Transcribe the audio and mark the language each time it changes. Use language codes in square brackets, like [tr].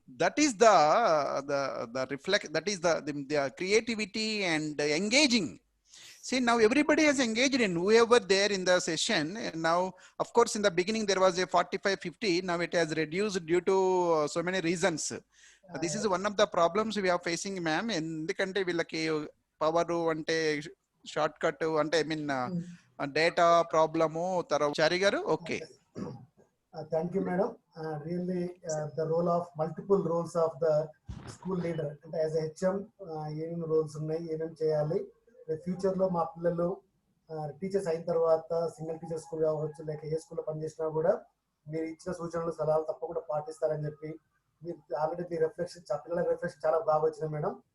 [en] That is the reflect. That is the creativity and engaging. See, now everybody has engaged in whoever there in the session. And now, of course, in the beginning there was a 45-50. Now it has reduced due to so many reasons. This is one of the problems we are facing, ma'am. [te] ఎందుకంటే వీళ్ళకి power అంటే short cut అంటే [en] I mean data problem [te] తర్వాత చారి గారు okay [en] Thank you, madam. Really, the role of multiple roles of the school leader. And as a HM, [te] ఏమేమి roles ఉన్నాయి, ఏమేమి చేయాలి, ఫ్యూచర్ లో మా పిల్లలు టీచర్స్ అయిన తర్వాత సింగిల్ టీచర్ స్కూల్ కావచ్చు, లేక ఏ స్కూల్లో పనిచేసినా కూడా మీరు ఇచ్చిన సూచనలు సలహాలు తప్పకుండా పాటిస్తారని చెప్పి మీరు ఆల్రెడీ మీ రిఫ్లెక్షన్ పిల్లల రిఫ్లెక్షన్ చాలా బాగా వచ్చింది మేడం.